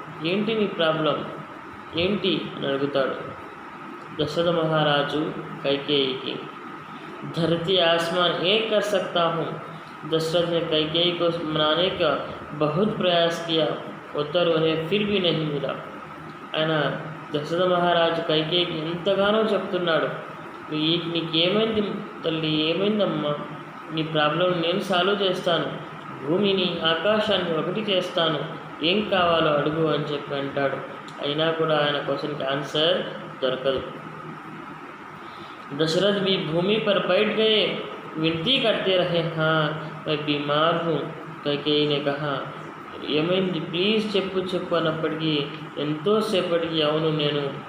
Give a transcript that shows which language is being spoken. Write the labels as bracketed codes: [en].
[te] ఏంటి నీ ప్రాబ్లం ఏంటి అని అడుగుతాడు దశరథ మహారాజు కైకేయికి. [hi] धरती आसमान एक कर सकता हूँ. दशरथ ने कैकेयी को मनाने का बहुत प्रयास किया. उत्तर उन्हें फिर भी नहीं मिला. [te] ఆయన దశరథ మహారాజు కైకేయికి ఎంతగానో చెప్తున్నాడు, నీకేమైంది తల్లి, ఏమైందమ్మా, నీ ప్రాబ్లం నేను సాల్వ్ చేస్తాను, భూమిని ఆకాశాన్ని ఒకటి చేస్తాను, ఏం కావాలో అడుగు అని చెప్పి అంటాడు. అయినా కూడా ఆయన క్వశ్చన్కి ఆన్సర్ దొరకదు. [hi] दशरथ भी भूमि पर बैठ गए, विनती करते रहे, हाँ मैं बीमार हूँ. कैकेयी ने कहा, [te] ఏమైంది ప్లీజ్ చెప్పు అన్నప్పటికీ ఎంతోసేపటికి అవును నేను